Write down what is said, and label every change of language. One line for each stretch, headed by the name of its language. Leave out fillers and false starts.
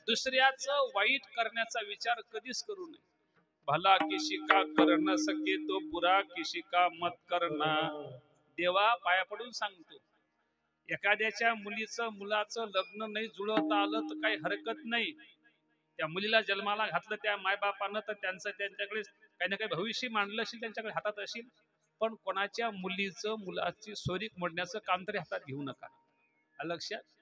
Marathi: दुसऱ्याचं वाईट करण्याचा विचार कधीच करू नये.
Hindi: भला किसी का कर न सके तो बुरा किसी का मत करना.
Marathi: देवा पाया पडून सांगतो, एखाद्याच्या मुलाचं लग्न नाही जुळवता आलं तर काही हरकत नाही. त्या मुलीला जन्माला घातलं त्या मायबापानं तर त्यांच्याकडे काही ना काही भविष्य मांडलं असेल, त्यांच्याकडे हातात असेल. पण कोणाच्या मुलाची सोरीक मोडण्याचं काम तरी हातात घेऊ नका. लक्षात.